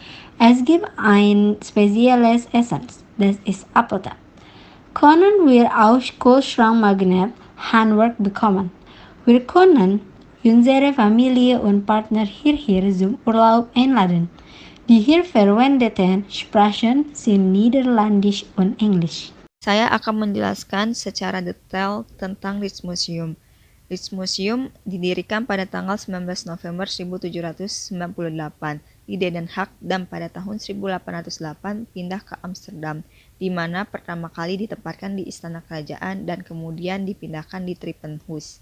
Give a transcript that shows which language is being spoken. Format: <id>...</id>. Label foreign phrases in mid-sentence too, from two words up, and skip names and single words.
<de>Es gibt ein spezielles Essen, das ist Appeltaart. kunnen wir auch Kühlschrankmagnet Handwerk bekommen. Wir können unsere Familie und Partner hierher zum Urlaub einladen. Die hier verwendeten Sprachen sind Niederländisch und Englisch.</de> <id>Saya akan menjelaskan secara detail tentang Rijksmuseum. Rijksmuseum didirikan pada tanggal 19 November 1798 di Den Haag dan pada tahun 1808 pindah ke Amsterdam, di mana pertama kali ditempatkan di Istana Kerajaan dan kemudian dipindahkan di Trippenhuis.</id>